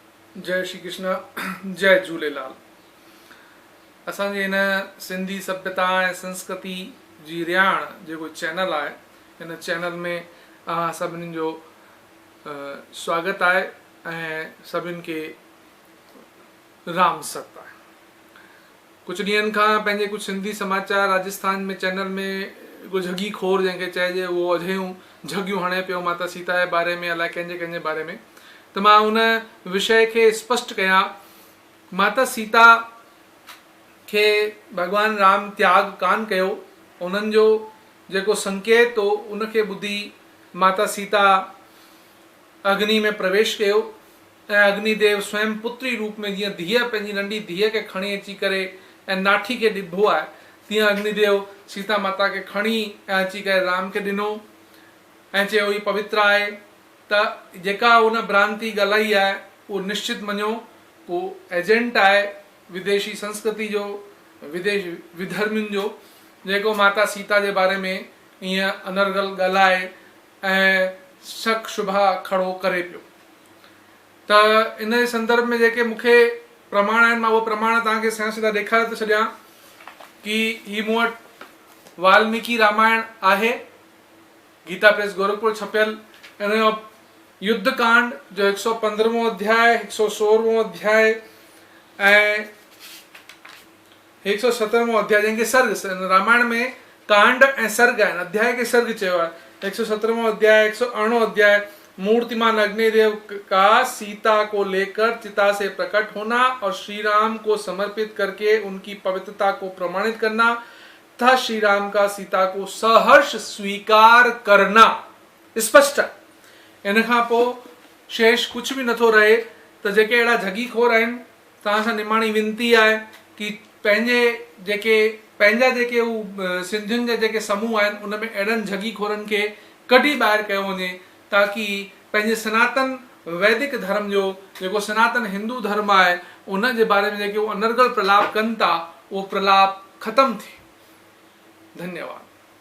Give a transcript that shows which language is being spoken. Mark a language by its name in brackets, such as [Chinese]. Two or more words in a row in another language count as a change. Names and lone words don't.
[Sindhi] जय श्री कृष्ण। जय झूलेलाल। असांजे इन सिंधी सभ्यता ऐं संस्कृति जी रियाण जेको चैनल आहे, इन चैनल में सभिनी जो स्वागत आहे ऐं सभिनि खे राम सत आहे। कुझु ॾींहंनि खां पंहिंजे कुझु सिंधी समाचार राजस्थान में चैनल में कुझु झगी खोर जंहिंखे चइजे, उहो अधेयूं झगियूं हणे पियो माता सीता जे बारे में, अलाए कंहिंजे बारे में। त मां उन विषय खे स्पष्ट कयां। माता सीता खे भगवान राम त्याग कान कयो, उन्हनि जो जेको संकेत हो उनखे ॿुधी माता सीता अग्नि में प्रवेश कयो ऐं अग्निदेव स्वयं पुत्री रूप में जीअं धीअ पंहिंजी नंढी धीअ खे खणी अची करे ऐं नाठी खे ॾिबो आहे, तीअं अग्निदेव सीता माता खे खणी ऐं अची करे राम खे ॾिनो ऐं चयो ही पवित्र आहे। त जेका उन भ्रांति ॻाल्हाई आहे उहो निश्चित मञो उहो एजेंट आहे विदेशी संस्कृति जो, विदेश विधर्मियुनि जो, जेको माता सीता जे बारे में ईअं अनर्गल ॻाल्हाए ऐं शक शुभा खड़ो करे पियो। त इन जे संदर्भ में जेके मूंखे प्रमाण आहिनि, मां उहे प्रमाण तव्हांखे सिधा सिधा ॾेखारे थो छॾियां कि ही मूं वटि वाल्मीकि रामायण आहे, गीता प्रेस गोरखपुर छपियल। इन जो युद्ध कांड जो 115वां अध्याय, 116वां अध्याय ऐं 117वां अध्याय, जंहिंखे सर्ग, रामायण में कांड ऐं सर्ग आहिनि, अध्याय खे सर्ग चयो आहे। [Hindi] 117वां अध्याय, 108वां अध्याय, मूर्तिमान अग्निदेव का सीता को लेकर चिता से प्रकट होना और श्री राम को समर्पित करके उनकी पवित्रता को प्रमाणित करना तथा श्री राम का सीता को सहर्ष स्वीकार करना स्पष्ट है। [Sindhi] इन खां पोइ शेष कुझु बि नथो रहे। त जेके अहिड़ा झगी खोर आहिनि, तव्हां सां निमाणी विनती आहे कि पंहिंजा जेके हू सिंधियुनि जा जेके समूह आहिनि, उन में अहिड़नि झगी खोरनि खे कढी ॿाहिरि कयो वञे, ताकि पंहिंजे सनातन वैदिक धर्म जो जेको सनातन हिंदू धर्म आहे, उन जे बारे में जेके उहो अनर्गल प्रलाप कनि था, उहो प्रलाप ख़तमु थिए। धन्यवाद।